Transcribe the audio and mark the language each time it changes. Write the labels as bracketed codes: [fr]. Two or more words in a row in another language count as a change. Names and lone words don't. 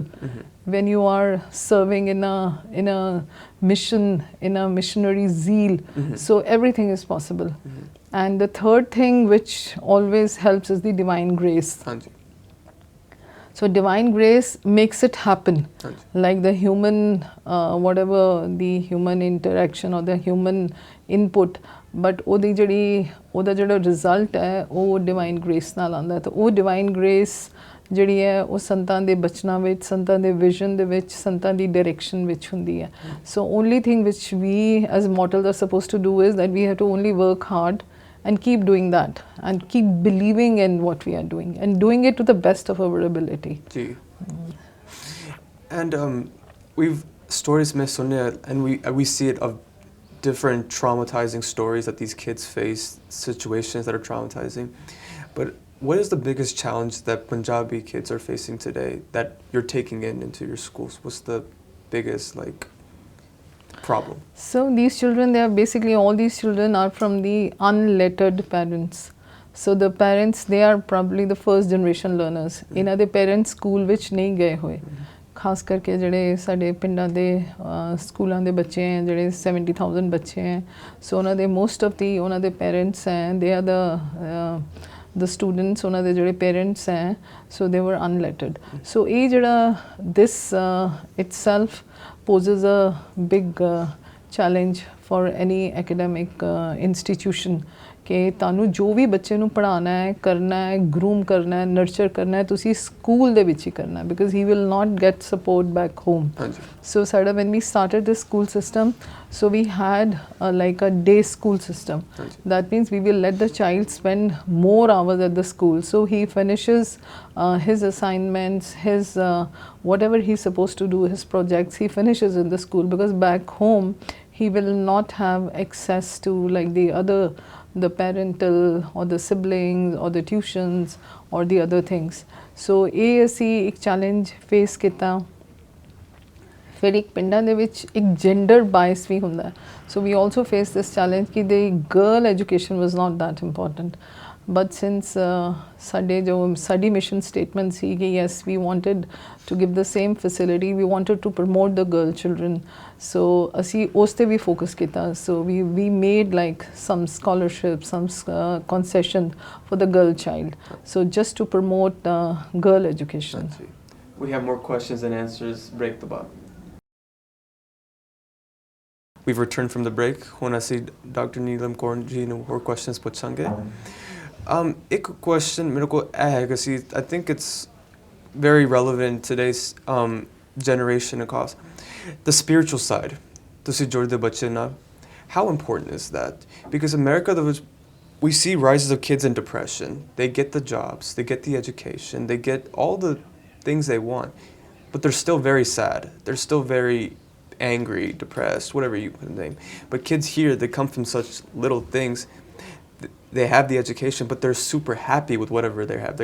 [en] When you are serving in a mission, in a missionary zeal, so everything is possible. And the third thing which always helps is the divine grace. So divine grace makes it happen. Like the human, whatever the human interaction or the human input, but [pa] ਉਹਦਾ ਜਿਹੜਾ result ਹੈ ਉਹ [en] divine grace [pa] ਨਾਲ ਆਉਂਦਾ ਹੈ. ਤਾਂ ਉਹ [en] divine grace [pa] ਜਿਹੜੀ ਹੈ ਉਹ ਸੰਤਾਂ ਦੇ ਬਚਨਾਂ ਵਿੱਚ, ਸੰਤਾਂ ਦੇ ਵਿਜ਼ਨ ਦੇ ਵਿੱਚ, ਸੰਤਾਂ ਦੀ ਡਾਇਰੈਕਸ਼ਨ ਵਿੱਚ ਹੁੰਦੀ ਹੈ. [en] So only thing which we as mortals are supposed to do is that we have to only work hard and keep doing that and keep believing in what we are doing and doing it to the best of our ability. And we've stories [hi] में सुने [en] and we see it of different traumatizing stories that these kids face, situations that are traumatizing. But what is the biggest challenge that Punjabi kids are facing today that you're taking into your schools? What's the biggest problem? So these children, all these children are from the unlettered parents. So the parents, they are probably the first generation learners. [pa] ਇਹਨਾਂ ਦੇ parents ਸਕੂਲ ਵਿੱਚ ਨਹੀਂ ਗਏ ਹੋਏ. ਖਾਸ ਕਰਕੇ ਜਿਹੜੇ ਸਾਡੇ ਪਿੰਡਾਂ ਦੇ ਸਕੂਲਾਂ ਦੇ ਬੱਚੇ ਹੈ ਜਿਹੜੇ 70,000 ਬੱਚੇ ਹੈ. ਸੋ ਉਹਨਾਂ ਦੇ [en] most of the [pa] ਉਹਨਾਂ ਦੇ parents ਹੈ, [en] they are the students, [pa] ਉਹਨਾਂ ਦੇ ਜਿਹੜੇ parents ਹੈ, [en] so they were unlettered. [pa] So ਇਹ ਜਿਹੜਾ [en] this itself poses a big challenge for any academic institution [pa] ਕਿ ਤੁਹਾਨੂੰ ਜੋ ਵੀ ਬੱਚੇ ਨੂੰ ਪੜ੍ਹਾਉਣਾ ਹੈ, ਕਰਨਾ ਹੈ, ਗਰੂਮ ਕਰਨਾ ਹੈ, ਨਰਚਰ ਕਰਨਾ ਹੈ, ਤੁਸੀਂ ਸਕੂਲ ਦੇ ਵਿੱਚ ਹੀ ਕਰਨਾ ਹੈ, [en] because he will not get support back home. So ਸਾਡਾ when we started this school system, so we had like a day school system. That means we will let the child spend more hours at the school. So he finishes his assignments, his whatever he's supposed to do, his projects, he finishes in the school, because back home he will not have access to like the other the parental or the siblings or the tuitions or the other things. [pa] So ਇਹ ਅਸੀਂ ਇੱਕ [en] challenge face [pa] ਕੀਤਾ. ਫਿਰ ਇੱਕ ਪਿੰਡਾਂ ਦੇ ਵਿੱਚ ਇੱਕ ਜੈਂਡਰ ਬਾਇਸ ਵੀ ਹੁੰਦਾ. [en] So we also faced this challenge ਕਿ the girl education was not that important. But since [pa] ਸਾਡੇ ਜੋ ਸਾਡੀ [en] mission statement [pa] ਸੀ ਕਿ [en] yes we wanted to give the same facility, we wanted to promote the girl children. [pa] So ਅਸੀਂ ਉਸ ਤੇ ਵੀ focus ਕੀਤਾ. [en] So we made like some scholarships, some concession for the girl child. So just to promote girl education. We have more questions and answers. Break the bottom. We've returned from the break. [pa] ਹੁਣ ਅਸੀਂ Dr. Neelam Kaur ਜੀ ਨੂੰ ਹੋਰ questions ਪੁੱਛਾਂਗੇ. ਇੱਕ question ਮੇਰੇ ਕੋਲ ਇਹ ਹੈਗਾ ਸੀ, [en] I think it's very relevant in today's generation across. The spiritual side. [pa] ਤੁਸੀਂ ਜੁੜਦੇ ਬੱਚੇ ਨਾਲ. [en] How important is that? Because America, we see rises of kids in depression. They get the jobs, they get the education, they get all the things they want, but they're still very sad. They're still very angry, depressed, whatever you put in the name. But kids here, they come from such little things. They have the education, but they're super happy with whatever they have.